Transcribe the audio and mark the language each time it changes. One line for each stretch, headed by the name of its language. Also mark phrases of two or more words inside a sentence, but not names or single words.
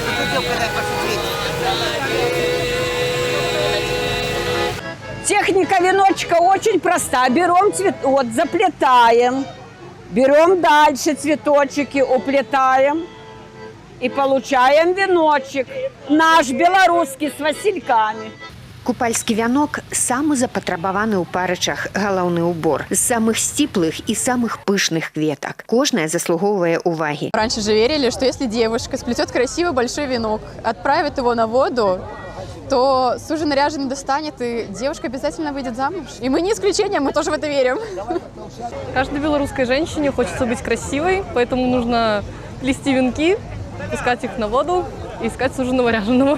Russian: Техника веночка очень проста. Берем цветок, заплетаем. Берем дальше цветочки, уплетаем и получаем веночек. Наш белорусский с васильками.
Belarusian: Купальскі вянок самы запатрабаваны ў Парычах галоўны ўбор з самых сціплых і самых пышных кветак. Кожная заслугоўвае уваги.
Russian: Раньше же верили, что если девушка сплетет красивый большой венок, отправит его на воду, то суженый наряженный достанет, и девушка обязательно выйдет замуж. И мы не исключение, мы тоже в это верим. Каждой белорусской женщине хочется быть красивой, поэтому нужно плести венки, пускать их на воду и искать суженого ряженого.